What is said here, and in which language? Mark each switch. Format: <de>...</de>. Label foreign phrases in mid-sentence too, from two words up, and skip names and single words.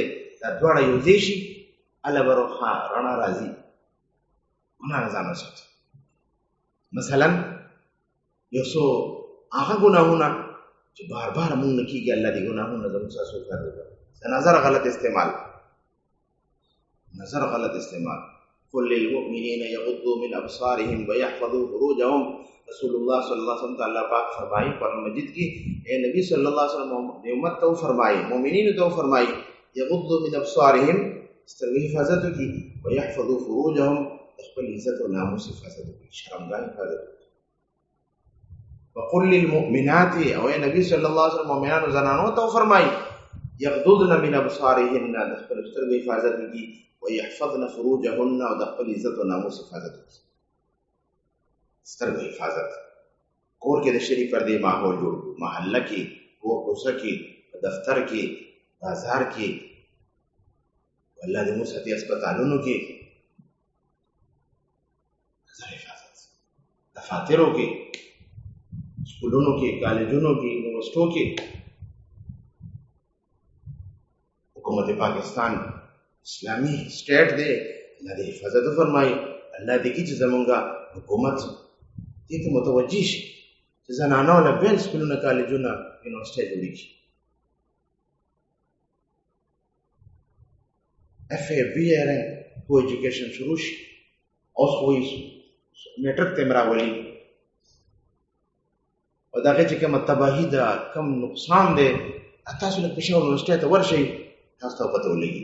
<ps>دا دواړه یو ځای شي، هله به رڼا راځي. ګناه نه ځان وساتو. مثلا یو څو هغه ګناهونه چې بار بار مونږ نه کېږي، الله دې ګناهونه زموږ څخه سوکړي. د نظر غلط استعمال، نظر غلط استعمال.</ps> <ar>قل للمؤمنین یغضوا من ابصارهم ويحفظوا فروجهم.</ar> <ps>رسول الله</ps> <ar>صلی اللہ علیہ وسلم</ar> <ps>اللہ پاک فرمائی قرآن مجید کی، اے نبی</ps> <ar>صلی اللہ علیہ وسلم</ar> <ps>نے امت تو فرمائی، مومنین تو فرمائی،</ps> <ar>یغضوا من ابصارهم،</ar> <ps>سترګې حفاظت کی،</ps> <ar>ويحفظوا فروجهم،</ar> <ps>خپل عزت او ناموس حفاظت کی، شرمګاه حفاظت کی.</ps> <ar>وقل للمؤمنات،</ar> <ps>او اے نبی</ps> <ar>صلی اللہ علیہ وسلم</ar> <ps>مومنانو زنانو تو فرمائی،</ps> <ar>یغضضن من ابصارهن،</ar> <ps>خپل سترګې حفاظت کی،</ps> <ar>ويحفظن فروجهن،</ar> <ps>او د خپل عزت او ناموس حفاظت وکړي. سترګې حفاظت. کور کې د شریف پردې ماحول جوړ کړو، محله کې، کور کوڅه کې، دفتر کې، بازار کې، الله دې موږ ساتي هسپتالونو کې. نظر حفاظت. دفاترو کې، سکولونو کې، کالجونو کې، یونیورسټو کې. حکومت پاکستان اسلامی سٹیٹ دے، اللہ دے حفاظت فرمائی. اللہ دے کی چې زمونږه حکومت دې ته متوجه شي چې زنانو له بیل سکولونه، کالجونه، یونیورسټۍ جوړې شي. اف اے بی ار کو ایجوکیشن شروع شي. اوس خو میټرک ته راولي او د هغې چې کومه تباهي ده، کم نقصان دی، تاسو لږ پېښور یونیورسټۍ ته ورشئ، تاسو ته پته ولګي.</ps>